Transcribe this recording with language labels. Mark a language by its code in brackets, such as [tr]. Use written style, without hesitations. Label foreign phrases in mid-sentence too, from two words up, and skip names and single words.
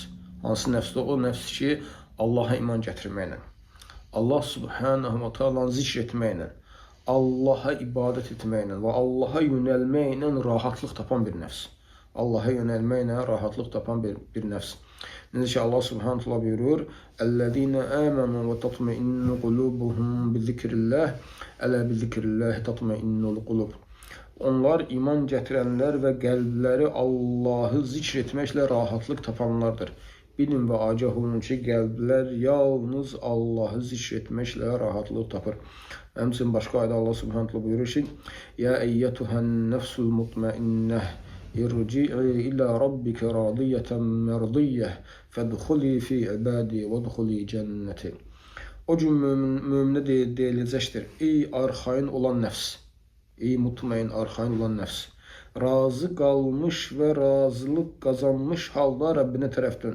[az] Hansı nəfsdir? O nəfs ki, Allaha iman gətirməklə, [ar] الله سبحانه وتعالى [az] zikr etməklə, Allaha ibadət etməklə və Allaha yönəlməklə rahatlıq tapan bir nəfs. Allaha yönəlməklə rahatlıq tapan bir nəfs. Necə ki [ar] الله سبحانه وتعالى buyurur: "الذين آمنوا وتطمئن قلوبهم بذكر الله، ألا بذكر الله تطمئن القلوب." [az] Onlar iman gətirənlər və qəlbləri Allahı zikr etməklə rahatlıq tapanlardır. Bilin və agah olun ki, qəlblər yalnız Allahı zikr etməklə rahatlıq tapır. Həmçinin başqa ayda [ar] الله سبحانه وتعالى [az] buyurur ki: [ar] "يا أيتها النفس المطمئنة، ارجعي إلى ربك راضية مرضية، فادخلي في عبادي وادخلي جنتي." [az] O gün möminə deyiləcəkdir: ey arxain olan nəfs, ey mutmain, arxain olan nəfs. Razı qalmış və razılıq qazanmış halda Rəbbinə tərəf dön.